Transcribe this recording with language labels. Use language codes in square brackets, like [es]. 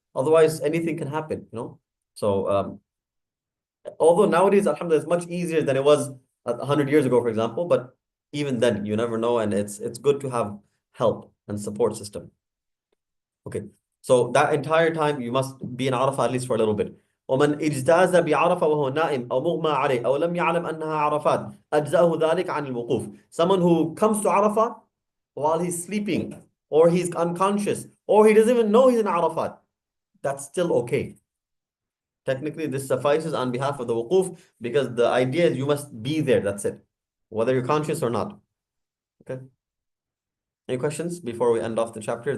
[en] Otherwise, anything can happen. So although nowadays, alhamdulillah, it's much easier than it was 100 years ago, for example, but even then, you never know, and it's good to have help and support system. Okay, so that entire time you must be in Arafah at least for a little bit. [ar] ومن اجتاز بعرفة وهو نائم أو مغمى عليه أو لم يعلم أنها عرفات أجزأه ذلك عن الوقوف. [en] Someone who comes to Arafah while he's sleeping or he's unconscious or he doesn't even know he's in Arafat, that's still okay. Technically, this suffices on behalf of the wuquf because the idea is you must be there, that's it. Whether you're conscious or not. Okay. Any questions before we end off the chapter?